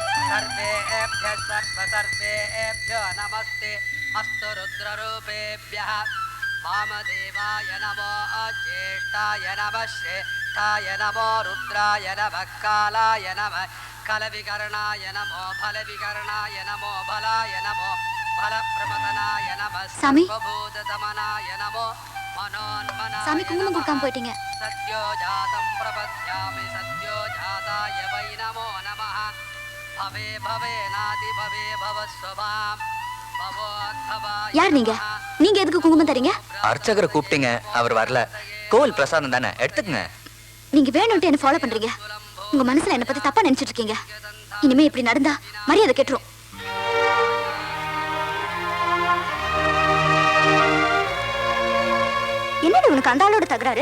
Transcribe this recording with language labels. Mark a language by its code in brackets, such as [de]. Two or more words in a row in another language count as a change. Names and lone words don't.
[sa] सर्वेभ्यः सर्वसर्वेभ्यो नमस्ते अस्तु रुद्ररूपेभ्यः वामदेवाय नमो ज्येष्ठाय नमः श्रेष्ठाय नमो रुद्राय नमः कालाय नमः कलविकर्णाय नमो फलविकर्णाय नमो बलाय नमो फलप्रमदनाय नमः [ta] சாமி. [sa] सर्वभूतदमनाय नमो मनोन्मनाय [ta] சாமி குங்குமம் கொடுக்காம போயிட்டீங்க. [sa] सद्यो जातं प्रपद्यामि सद्यो जाताय वै नमो नमः भवे भवे नाति भवे भवस्वभां भवोद्भवाय [ta] யார் நீங்க? நீங்க எதுக்கு குங்குமம் தரீங்க? அர்ச்சகரை கூப்பிட்டீங்க, அவர் வரல. கோவில் பிரசாதம் தானே, எடுத்துக்கங்க. நீங்க வேணும்ட்டு என்ன ஃபாலோ பண்றீங்க. உங்க மனசுல என்ன பத்தி தப்பா நினைச்சிட்டு இருக்கீங்க. இனிமே இப்படி நடந்தா மரியாதை கெட்டுரும். என்னடி உனக்கு அந்த ஆளோட தகராறு?